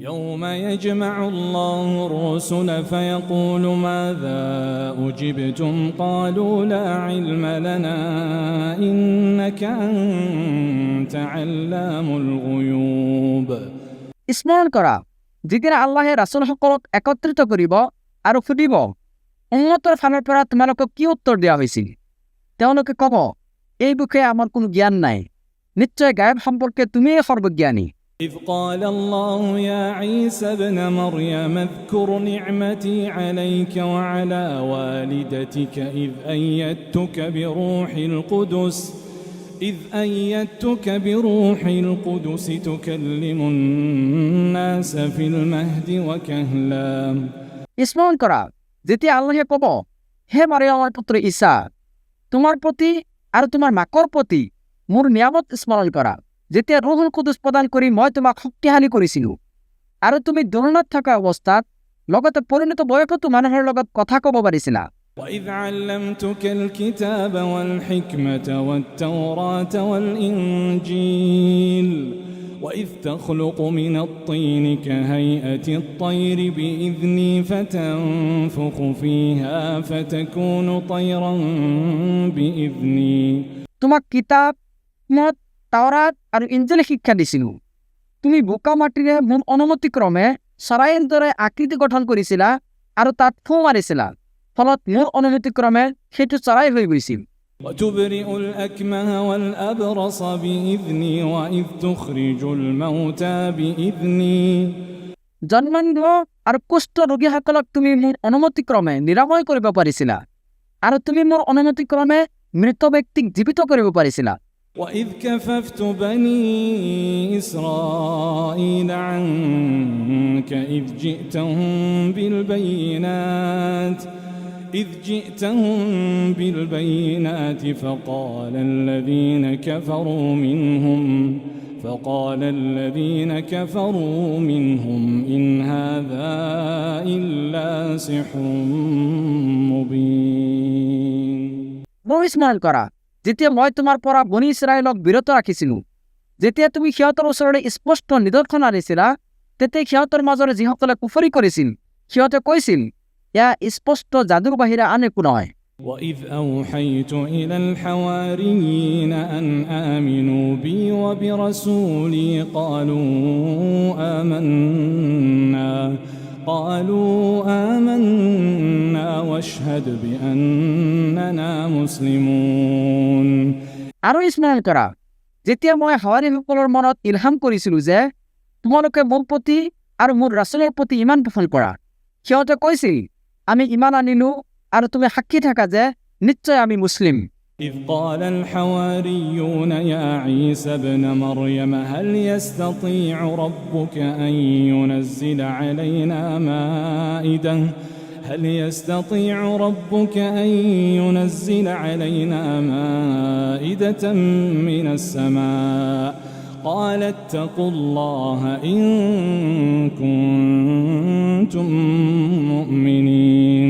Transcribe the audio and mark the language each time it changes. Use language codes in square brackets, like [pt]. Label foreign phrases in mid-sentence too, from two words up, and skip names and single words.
[ar] يوم يجمع الله الرسل فيقول ماذا أجبتم قالوا لا علم لنا إنك أنت علام الغيوب [as] স্মৰণ কৰা যিদিনা আল্লাহে ৰাছুলসকলক একত্ৰিত কৰিব আৰু সুধিব উম্মতৰ ফালৰ পৰা তোমালোকক কি উত্তৰ দিয়া হৈছিল তেওঁলোকে ক'ব এই বিষয়ে আমাৰ কোনো জ্ঞান নাই নিশ্চয় গায়ব সম্পৰ্কে তুমিয়ে সৰ্বজ্ঞানী [ar] إذ قال الله يا عيسى ابن مريم اذكر نعمتي عليك وعلى والدتك إذ أيدتك بروح القدس تكلم الناس في المهد وكهلا [as] স্মৰণ কৰা যেতিয়া আল্লাহে ক'ব হে মাৰিয়ামৰ পুত্ৰ ঈসা তোমাৰ প্ৰতি আৰু তোমাৰ মাকৰ প্ৰতি মোৰ নিয়ামত স্মৰণ কৰা যেতিয়া [ar] روح القدس [as] প্ৰদান কৰি মই তোমাক শক্তিশালী কৰিছিলোঁ আৰু তুমি দুৰ্নাত থকা অৱস্থাত লগতে পৰিণত বয়সতো মানুহৰ লগত কথা ক'ব পাৰিছিলা [ar] وإذ علمتك الكتاب والحكمة والتوراة والإنجيل وإذ تخلق من الطين كهيئة الطير بإذني فتنفخ فيها فتكون طيرا بإذني [as] তোমাক কিতাপ মত তাওৰাত আৰু ইঞ্জিল শিক্ষা দিছিলোঁ তুমি বোকা মাটিৰে মোৰ অনুমতিক্ৰমে চৰাইৰ দৰে আকৃতি গঠন কৰিছিলা আৰু তাত ফু মাৰিছিলা ফলত মোৰ অনুমতিক্ৰমে সেইটো চৰাই হৈ গৈছিল [ar] وتبرئ الأكمه والأبرص بإذني وإذ تخرج الموتى بإذني [as] জন্মান্ধ আৰু কুষ্ঠ ৰোগীসকলক তুমি মোৰ অনুমতিক্ৰমে নিৰাময় কৰিব পাৰিছিলা আৰু তুমি মোৰ অনুমতিক্ৰমে মৃত ব্যক্তিক জীৱিত কৰিব পাৰিছিলা [ar] وإذ كففت بني إسرائيل عنك إذ جئتهم بالبينات فقال الذين كفروا منهم إن هذا إلا سحر مبين [as] স্মৰণ কৰা যেতিয়া মই তোমাৰ পৰা বনী ইছৰাইলক বিৰত ৰাখিছিলোঁ যেতিয়া তুমি সিহঁতৰ ওচৰলৈ স্পষ্ট নিদৰ্শন আনিছিলা তেতিয়া সিহঁতৰ মাজৰে যিসকলে কুফৰি কৰিছিল সিহঁতে কৈছিল এয়া স্পষ্ট যাদুৰ বাহিৰে আন একো নহয় [ar] وإذ أوحيت إلى الحواريين أن آمنوا بي وبرسولي قالوا آمنا واشهد بأننا مسلمون [as] আৰু স্মৰণ কৰা যেতিয়া মই হাৱাৰীসকলৰ মনত ইলহাম কৰিছিলোঁ যে তোমালোকে মোৰ প্ৰতি আৰু মোৰ ৰাছুলৰ প্ৰতি ইমান পোষণ কৰা সিহঁতে কৈছিল আমি ইমান আনিলো আৰু তুমি সাক্ষী থাকা যে নিশ্চয় আমি মুছলিম [ar] إذ قال الحواريون يا عيسى ابن مريم هل يستطيع ربك أن ينزل علينا مائدة من السماء قال اتقوا الله إن كنتم مؤمنين